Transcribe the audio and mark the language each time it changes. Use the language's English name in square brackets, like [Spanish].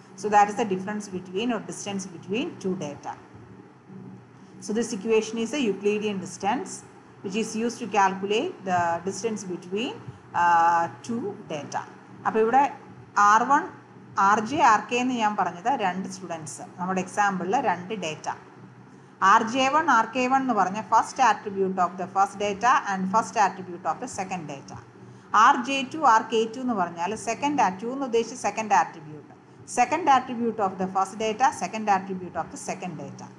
[English] So that is the difference between or distance between 2 data. So this equation is a Euclidean distance which is used to calculate the distance between 2 data. [Malayalam] അപ്പോൾ ഇവിടെ R1 RJ RK എന്ന് ഞാൻ പറഞ്ഞത് 2 students, നമ്മുടെ എക്സാമ്പിളിൽ 2 data. [English] RJ1 RK1 [Malayalam] എന്ന് പറഞ്ഞ [English] First attribute of the first data and first attribute of the second data. RJ2 RK2 [Malayalam] എന്ന് പറഞ്ഞാൽ ടു എന്ന് ഉദ്ദേശിച്ച് [English] Second attribute, second attribute of the first data, second attribute of the second data.